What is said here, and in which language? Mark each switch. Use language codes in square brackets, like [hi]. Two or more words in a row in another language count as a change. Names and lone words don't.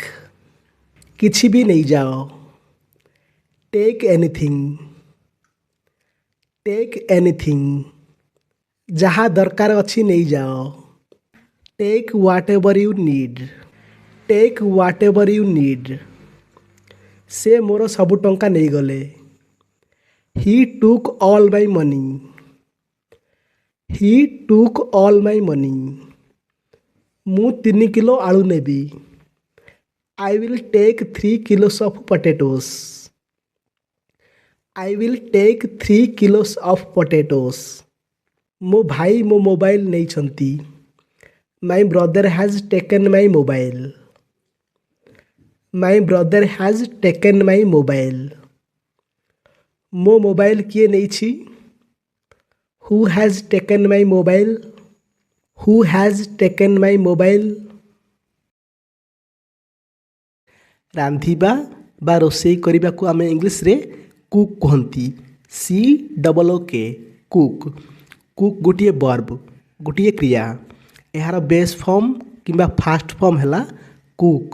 [or] କିଛି ବି ନେଇଯାଅ। [en] take anything. take anything. [or] ଯାହା ଦରକାର ଅଛି ନେଇଯାଅ। [en] Take whatever you need. Take whatever you need. [or] ସେ ମୋର ସବୁ ଟଙ୍କା ନେଇଗଲେ। [en] He took all my money. He took all my money. [or] ମୁଁ 3 କିଲୋ ଆଳୁ ନେବି। [en] I will take 3 kilos of potatoes. I will take 3 kilos of potatoes. [or] ମୋ ଭାଇ ମୋ ମୋବାଇଲ ନେଇଛନ୍ତି। [en] My brother has taken my mobile. My brother has taken my mobile. [or] ମୋ ମୋବାଇଲ କିଏ ନେଇଛି? [en] Who has taken my mobile? Who has taken my mobile? [or] ରାନ୍ଧିବା ବା ରୋଷେଇ କରିବାକୁ ଆମେ ଇଂଲିଶରେ କୁକ୍ କୁହନ୍ତି। COOK କୁକ୍। କୁକ୍ ଗୋଟିଏ ବର୍ବ, ଗୋଟିଏ କ୍ରିୟା। ଏହାର [en] base form [or] କିମ୍ବା [en] first form [or] ହେଲା କୁକ୍।